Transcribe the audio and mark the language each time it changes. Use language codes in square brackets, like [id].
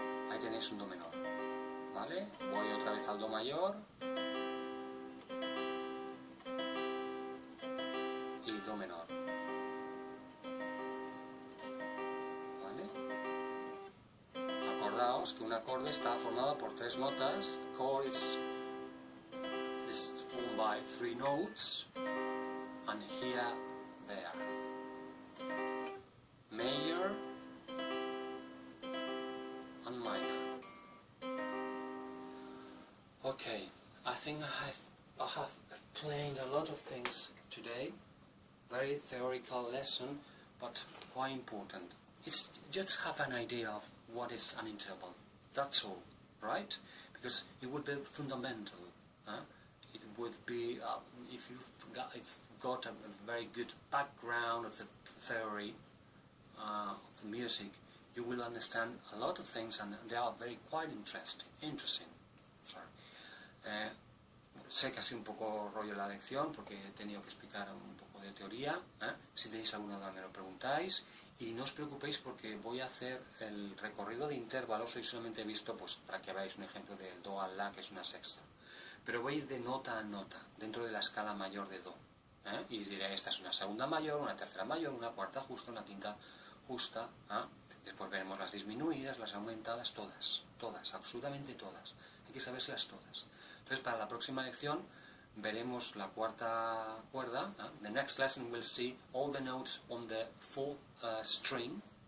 [es] Ahí tenéis un do menor, ¿vale? Voy otra vez al do mayor y do menor, ¿vale? Acordaos que un acorde está formado por 3 notas. [en] Chord is formed by 3 notes, and here they are: major and minor. Okay, I think I have explained a lot of things today. Very theoretical lesson, but quite important. It's just have an idea of what is an interval. That's all, right? Because it would be fundamental. It would be if you've got a very good background of the theory of the music, you will understand a lot of things, and they are quite interesting. Sorry. [es] Sé que ha sido un poco rollo la lección porque he tenido que explicar un poco de teoría. Si tenéis alguna duda me lo preguntáis, y no os preocupéis porque voy a hacer el recorrido de intervalos. Hoy solamente he visto, pues, para que veáis un ejemplo del do al la, que es una sexta, pero voy a ir de nota a nota dentro de la escala mayor de do, y diré, esta es una segunda mayor, una tercera mayor, una cuarta justa, una quinta justa. Después veremos las disminuidas, las aumentadas, todas, absolutamente todas. Hay que sabérselas todas. Entonces, para la próxima lección veremos la cuarta cuerda. [en] The next lesson we'll see all the notes on the 4th string.